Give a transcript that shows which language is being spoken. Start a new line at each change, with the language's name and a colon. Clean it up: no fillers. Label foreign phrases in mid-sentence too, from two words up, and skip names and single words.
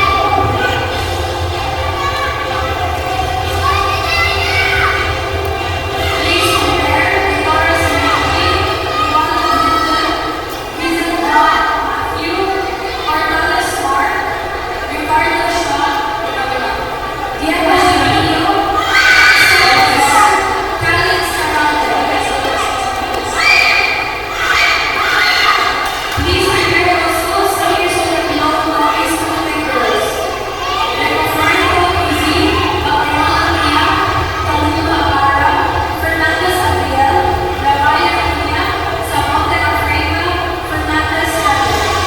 English: Please prepare Victoria's Matthew, Vincent Dot, Matthew, Arnaldo Smart, Ricardo Shaw, Diego Silvio, Calix Arante. Please prepare also seniors of the Pilon High School members. Franco Izzy, Abraham Mia, Taluma Para, Fernandez Abiel, Ravaya Mia, Samonte Africa, Fernandez Roger.